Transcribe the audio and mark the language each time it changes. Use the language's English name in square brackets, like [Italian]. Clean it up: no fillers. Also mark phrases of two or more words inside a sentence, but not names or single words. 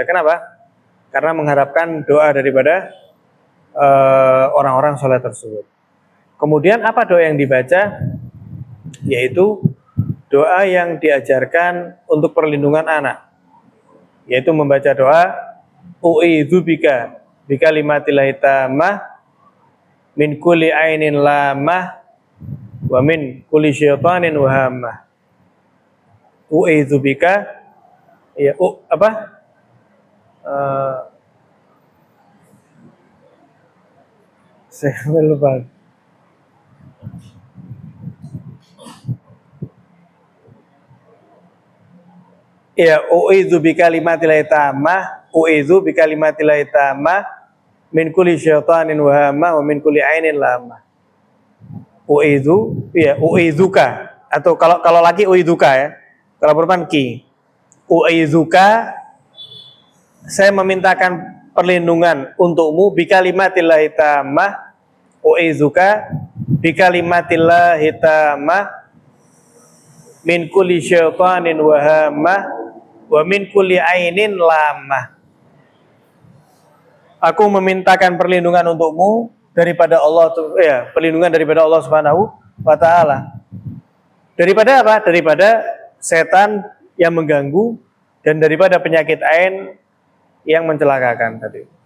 [Indonesian] Kenapa? Karena mengharapkan doa daripada orang-orang soleh tersebut. Kemudian apa doa yang dibaca? Yaitu doa yang diajarkan untuk perlindungan anak. Yaitu membaca doa [Arabic] أعيذ بك بكلمات الله التامة من كل عين لامة ومن كل شيطان وهامة. أعيذ بك [Indonesian] ya apa? Saya lupa. Ya, [Arabic] أعيذ بكلمات الله التامة، أعيذ بكلمات الله التامة من كل شيطان وهامة ومن كل عين لامة. [Indonesian] U'idzu ya u'idzuka atau kalau laki u'idzuka ya. Kalau perempuan ki. U'idzuka saya memintakan perlindungan untukmu [Arabic] بكلمات الله التامة أعيذك بكلمات الله التامة من كل شيطان وهامة ومن كل عين لامة. [Indonesian] Aku memintakan perlindungan untukmu daripada Allah perlindungan daripada Allah [Arabic] سبحانه وتعالى. [Indonesian] Daripada apa? Daripada setan yang mengganggu dan daripada penyakit ain yang mencelakakan tadi.